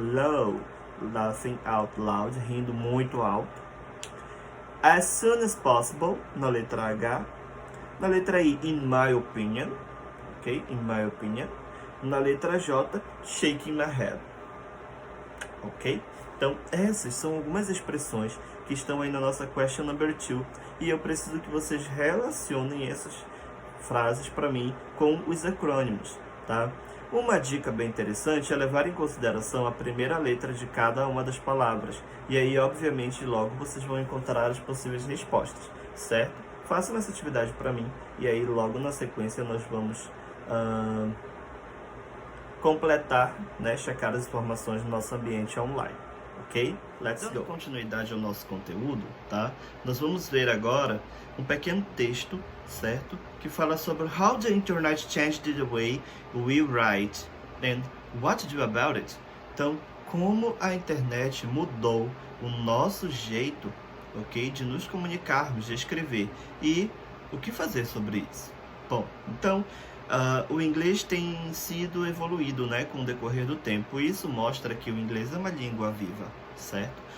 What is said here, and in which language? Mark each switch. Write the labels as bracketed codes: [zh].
[en] Low, laughing out loud, rindo muito alto. As soon as possible, na letra H. Na letra I, in my opinion, ok? In my opinion. Na letra J, shaking my head, ok? [pt] Então, essas são algumas expressões que estão aí na nossa question number 2 e eu preciso que vocês relacionem essas frases para mim com os acrônimos, tá? Uma dica bem interessante é levar em consideração a primeira letra de cada uma das palavras. E aí, obviamente, logo vocês vão encontrar as possíveis respostas, certo? Façam essa atividade para mim e aí logo na sequência nós vamos completar, né, checar as informações no nosso ambiente online, ok? Let's go! Dando continuidade ao nosso conteúdo, tá? Nós vamos ver agora um pequeno texto, certo? [en] Que fala sobre how the internet changed the way we write and what to do about it. [pt] Então, como a internet mudou o nosso jeito, ok, de nos comunicarmos, de escrever, e o que fazer sobre isso? Bom, então, o inglês tem sido evoluído, né, com o decorrer do tempo. Isso mostra que o inglês é uma língua viva, certo?